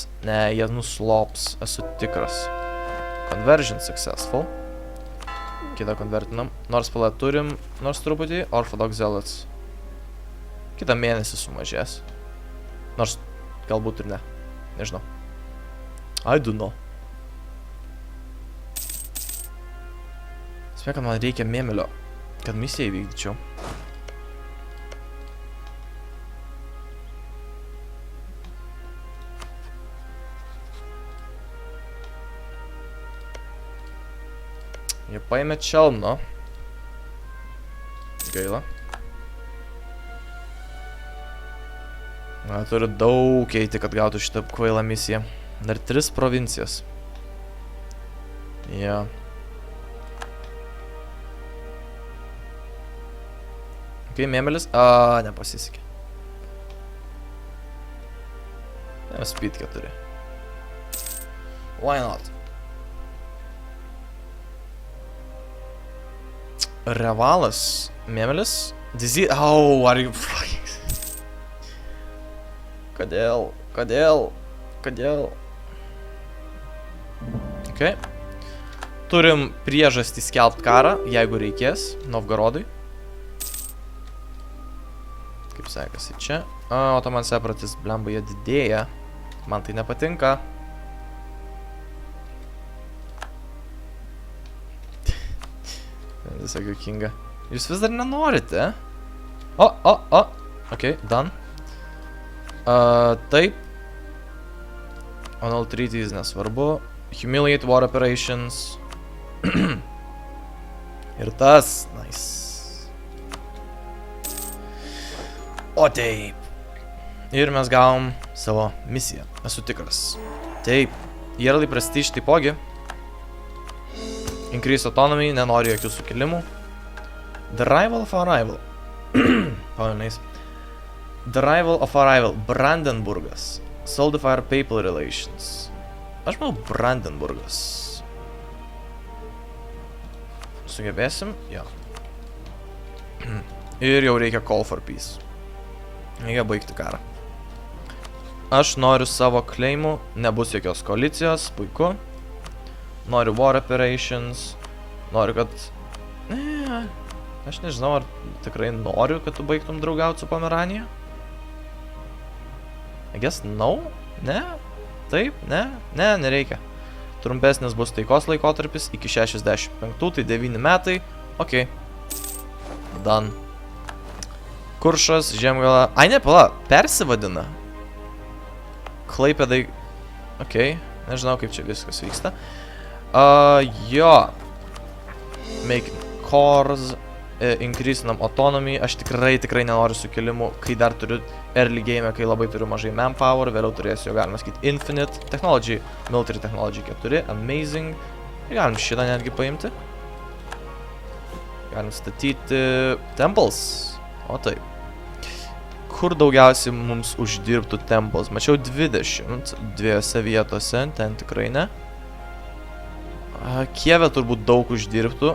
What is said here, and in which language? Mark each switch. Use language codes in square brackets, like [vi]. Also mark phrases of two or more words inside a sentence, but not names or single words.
[lt] Ne, jie nuslops, esu tikras. [en] Conversion successful. [lt] Kitą konvertinam. Nors palą turim, nors truputį. Orthodox Zealots. Kitą mėnesį sumažės. Nors galbūt ir ne. Nežinau. [en] I don't know. [lt] Spėk, kad man reikia Mėmelio, kad misiją įvykdyčiau. Jie paėmė Čelno. Gaila. Turiu daug eiti, kad gautų šitą kvailą misiją. Dar 3 provincijas. Jo. Mėmelis. Nepasisekė. [en] Speed 4. Why not? Revalas. Mėmelis. Disease. Are you fucking... [lt] Kodėl? Ok. Turim priežastį skelbt karą, jeigu reikės, Novgorodui. Kaip sekasi čia. Ottoman Separatist, blemba, jie didėja. Man tai nepatinka. Visą juokinga. Jūs vis dar nenorite? [en] Ok, done. [lt] Taip. [en] Anal treaties nesvarbu. Humiliate war operations. [lt] Ir tas. Nice. O taip. Ir mes gavom savo misiją. Esu tikras. Taip. [en] Yearly Prestige taipogi. Increase autonomy. [lt] Nenoriu jokių sukilimų. [en] The Rival of Arrival. Pamanais. The Rival of Arrival, Brandenburgas. Solidify Papal Relations. [lt] Aš manau Brandenburgas. Sugebėsim? Jo. Ir jau reikia [en] Call for Peace. [lt] Reikia baigti karą. Aš noriu savo claimų, nebus jokios koalicijos, puiku. Noriu [en] War Operations. [lt] Noriu, kad... Aš nežinau, ar tikrai noriu, kad tu baigtum draugauti su Pomeranija. [en] I guess no? [lt] Ne? Taip? Ne? Ne, nereikia. Trumpesnis bus taikos laikotarpis iki 65, tai 9 metai. [en] Ok. Done. [lt] Kuršas, Žemgala. Ai, ne, pala, persivadina. Klaipėdai okei. Nežinau, kaip čia viskas vyksta. Jo. [en] Make cores, increasinam autonomy. [lt] Aš tikrai nenoriu sukilimų, kai dar turiu [en] early game, [lt] kai labai turiu mažai manpower, vėliau turėsiu, jo galima sakyti, [en] infinite technology, military technology 4, amazing. [lt] Ir galim šitą netgi paimti. Galim statyti temples. O taip. Kur daugiausiai mums uždirbtų temples? Mačiau 20 dviejose vietose, ten tikrai ne. Kieve turbūt daug uždirbtų.